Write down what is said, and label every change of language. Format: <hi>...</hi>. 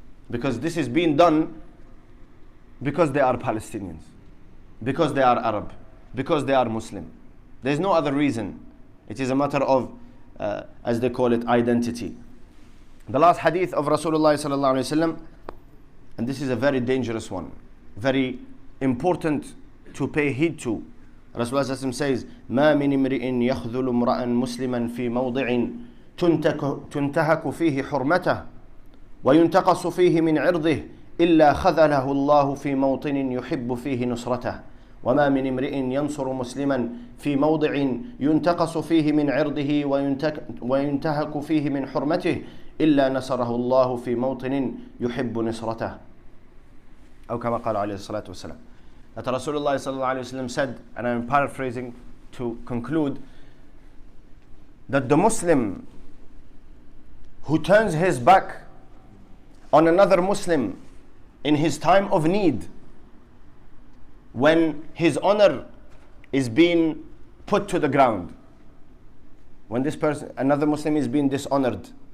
<en>Because this is being done because they are Palestinians, because they are Arab, because they are Muslim. There is no other reason. It is a matter of, as they call it, identity. The last hadith of Rasulullah sallallahu alaihi wasallam, and this is a very dangerous one, very important to pay heed to.</en> <ar>Rasulullah sallallahu alaihi wasallam says, "ما من امرئ يخذل امرأ مسلما في موضع تنتهك فيه حرمته وينتقص فيه من عرضه إلا خذله الله في موطن يحب فيه نصرته وما من امرئ ينصر مسلما في موضع ينتقص فيه من عرضه وينتهك فيه من حرمته إلا نصره الله في موطن يحب نصرته." أو كما قال عليه الصلاة والسلام.</ar> <en>That Rasulullah sallallahu alaihi wasallam said, and I'm paraphrasing to conclude, that the Muslim who turns his back on another Muslim in his time of need, when his honor is being put to the ground, when this person, another Muslim, is being dishonored,</en>